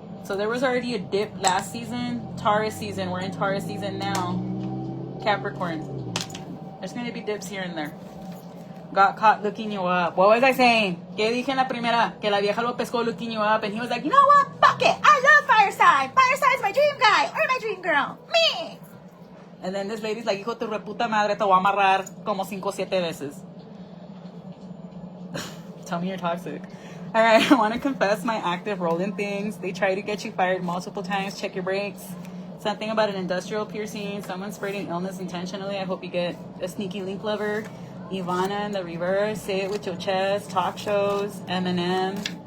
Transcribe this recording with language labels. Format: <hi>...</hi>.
<en>So there was already a dip last season. Taurus season. We're in Taurus season now. Capricorn. There's going to be dips here and there. Got caught looking you up. What was I saying? ¿Qué dije en la primera? Que la vieja lo pescó looking you up. And he was like, you know what? Fuck it. I love fire sign. Fire sign's my dream guy. Or my dream girl. Me.</en> <es>And then this lady's like, hijo tu reputa madre, te voy a amarrar como 5 o 7 veces.</es> <en>Tell me you're toxic. All right, I want to confess my active role in things. They try to get you fired multiple times. Check your brakes. Something about an industrial piercing. Someone spreading illness intentionally. I hope you get a sneaky link lover. Ivana in the reverse. Say it with your chest. Talk shows. Eminem.</en>